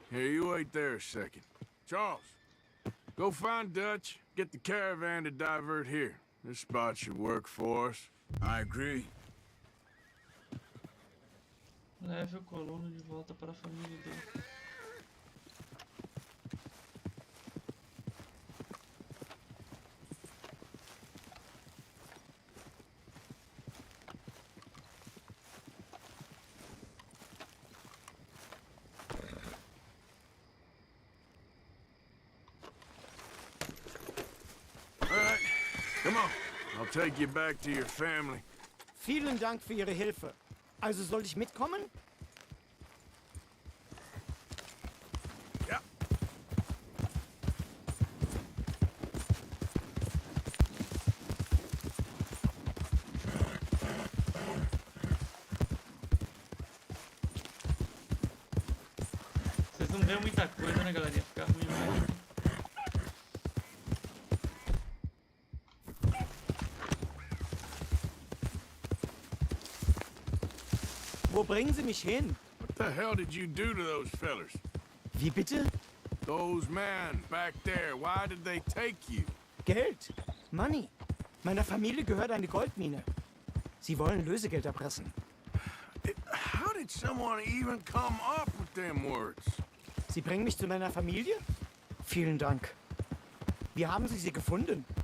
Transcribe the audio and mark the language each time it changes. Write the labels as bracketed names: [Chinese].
[English] Here, you wait there a second. Charles, go find Dutch. Get the caravan to divert here. This spot should work for us. I agree. [Portuguese] Leve o colono de volta para a família dele. [English] All right, come on. I'll take you back to your family. [German] Vielen Dank für Ihre Hilfe. Also soll ich mitkommen? Ja. [Portuguese] Vocês não ganham muita coisa, né, galerinha? Ficar ruim mesmo. [German] Wo bringen Sie mich hin? [English] What the hell did you do to those fellers? [German] Wie bitte? [English] Those men back there, why did they take you? [German] Geld. [English] Money. [German] Meiner Familie gehört eine Goldmine. Sie wollen Lösegeld erpressen. [English] How did someone even come up with them words? [German] Sie bringen mich zu meiner Familie? Vielen Dank. Wie haben Sie sie gefunden?